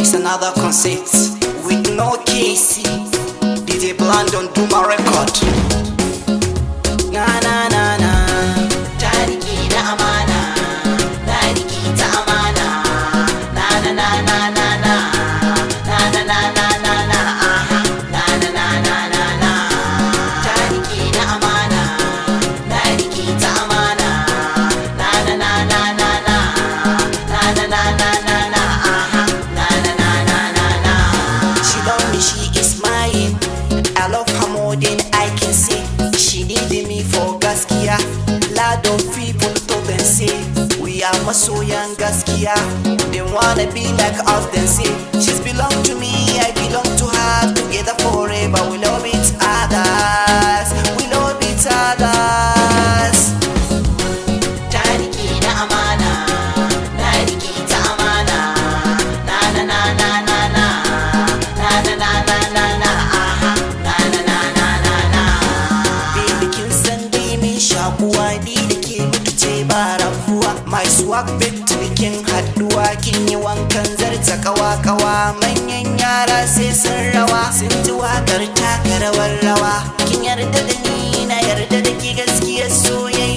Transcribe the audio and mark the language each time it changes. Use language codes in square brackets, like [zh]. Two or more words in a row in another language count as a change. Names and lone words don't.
[en] another concert with no Casey. DJ Blandon do my record. Na na na na. [ha] Tariki na amana, tariki ta amana. Na na na na na na. Na na na na na na. Na na na na na na. Tariki na amana, tariki ta amana. Na na na na na na. Na na na na na na. Na na na na na na. [en] She love me, she is mine. I love her more than I can say. She needed me for gaskiya. Lot of people told them say we are [ha] masoyan gaskiya. [en] They wanna be like us, then say she's belong to me, I belong to her. Together forever, we love each others. We love each others. [ha] Tariki na amana, tariki ta amana. Na na na na na na. Na na na na na na. Na na na na na na. Baby kin san dai min shakuwa ni da ke mutu ce ba rabuwa. [en] My swag [ha] bit kin haduwa, kin yi wankan zarta kawa-kawa. Manyan yara sai sun rawa, sun ji wakar taka rawar rawa. Kin yarda da ni, na yarda da ke gaskiyar so